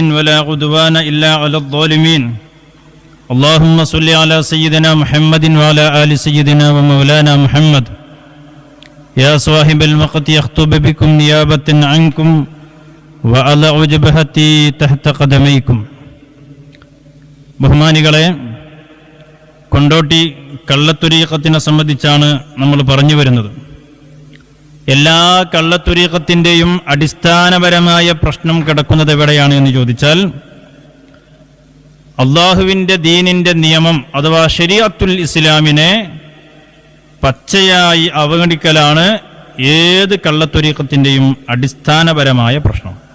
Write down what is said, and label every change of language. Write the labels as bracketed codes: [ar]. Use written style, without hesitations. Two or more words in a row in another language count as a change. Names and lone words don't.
[ar] ولا عدوان إلا على الظالمين اللهم صل على سيدنا محمد وعلى آل سيدنا ومولانا محمد يا صاحب الوقت يخطب بكم نيابة عنكم وأضع جبهتي تحت قدميكم [ml] ബഹുമാനികളെ, കൊണ്ടോട്ടി കള്ളത്വരീഖത്തിനെ സംബന്ധിച്ചാണ് നമ്മൾ പറഞ്ഞു വരുന്നത്. എല്ലാ കള്ളത്വരീഖത്തിൻ്റെയും അടിസ്ഥാനപരമായ പ്രശ്നം കിടക്കുന്നത് എവിടെയാണ് എന്ന് ചോദിച്ചാൽ, അള്ളാഹുവിൻ്റെ ദീനിൻ്റെ നിയമം അഥവാ ശരീഅത്തുൽ ഇസ്ലാമിനെ പച്ചയായി അവഗണിക്കലാണ് ഏത് കള്ളത്വരീഖത്തിൻ്റെയും അടിസ്ഥാനപരമായ പ്രശ്നം.